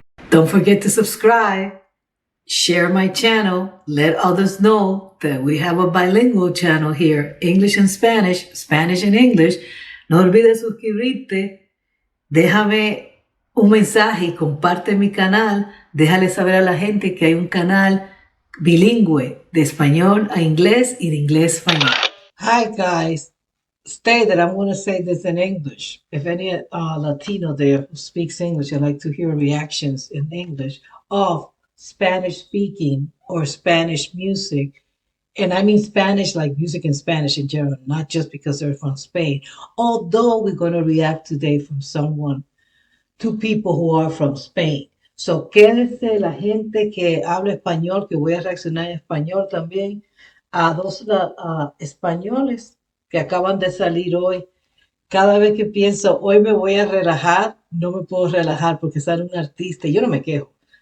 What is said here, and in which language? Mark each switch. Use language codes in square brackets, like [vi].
[en] Don't forget to subscribe, share my channel, let others know that we have a bilingual channel here, English and Spanish, Spanish and English. [es] No olvides suscribirte, déjame un mensaje y comparte mi canal. Déjale saber a la gente que hay un canal bilingüe de español a inglés y de inglés a español. [en] Hi guys, stay that I'm going to say this in English. If any Latino there who speaks English, I'd like to hear reactions in English of Spanish speaking or Spanish music. And I mean Spanish, like music in Spanish in general, not just because they're from Spain. Although we're going to react today from two people who are from Spain. [es] So quédense la gente que habla español, que voy a reaccionar en español también, a dos españoles que acaban de salir hoy. Cada vez que pienso, hoy me voy a relajar, no me puedo relajar porque sale un artista y yo no me quejo.